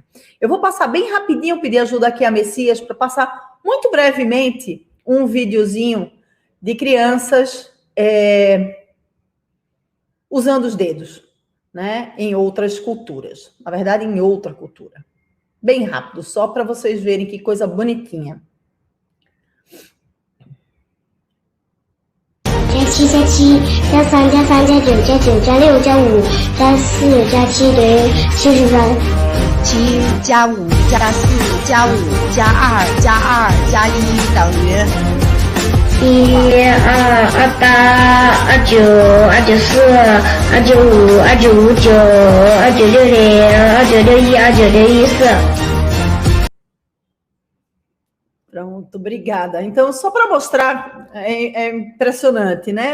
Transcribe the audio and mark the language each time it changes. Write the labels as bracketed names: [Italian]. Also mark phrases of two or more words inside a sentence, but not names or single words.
[Portuguese] Eu vou passar bem rapidinho, pedir ajuda aqui a Messias para passar muito brevemente um videozinho de crianças usando os dedos, né, em outras culturas. Na verdade, em outra cultura. Bem rápido, só para vocês verem que coisa bonitinha. [Chinese] 7 加7加3加3加9加9加6加5加4加7等于73。7加5加4加5加2加2加1等于 [Portuguese] Pronto, obrigada. Então, só para mostrar, é impressionante, né?